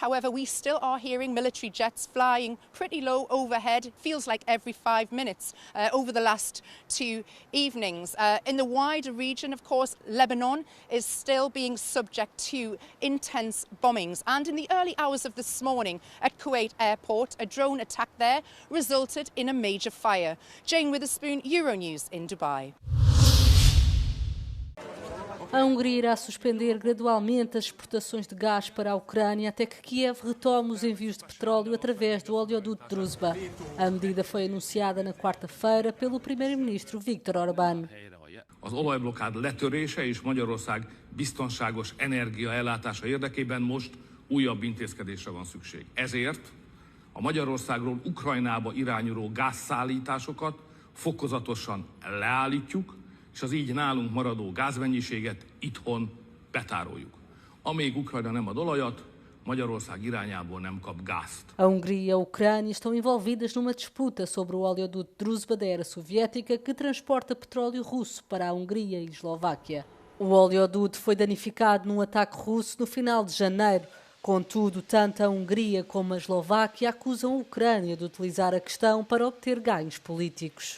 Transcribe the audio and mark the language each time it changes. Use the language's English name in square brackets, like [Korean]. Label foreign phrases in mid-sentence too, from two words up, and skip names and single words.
[English] However, we still are hearing military jets flying pretty low overhead, feels like every 5 minutes over the last 2 evenings. In the wider region, of course, Lebanon is still being subject to intense bombings. And in the early hours of this morning at Kuwait Airport, a drone attack there resulted in a major fire. Jane Witherspoon, Euronews in Dubai. [Portuguese] A Hungria irá suspender gradualmente as exportações de gás para a Ucrânia até que Kiev retome os envios de petróleo através do oleoduto Druzhba. A medida foi anunciada na quarta-feira pelo primeiro-ministro Viktor Orbán. [Hungarian] Az olajblokkád letörése és Magyarország biztonságos energiaellátása érdekében most újabb intézkedésre van szükség. Ezért a Magyarországról Ukrajnába irányuló gázszállításokat fokozatosan leállítjuk, és az így nálunk maradó gázmennyiséget itthon betároljuk. Amíg Ukrajna nem ad olajat, Magyarország irányából nem kap gázt. [Portuguese] A Hungria e a Ucrânia estão envolvidas numa disputa sobre o oleoduto Druzhba da era soviética que transporta petróleo russo para a Hungria e Eslováquia. O oleoduto foi danificado num ataque russo no final de janeiro. Contudo, tanto a Hungria como a Eslováquia acusam a Ucrânia de utilizar a questão para obter ganhos políticos.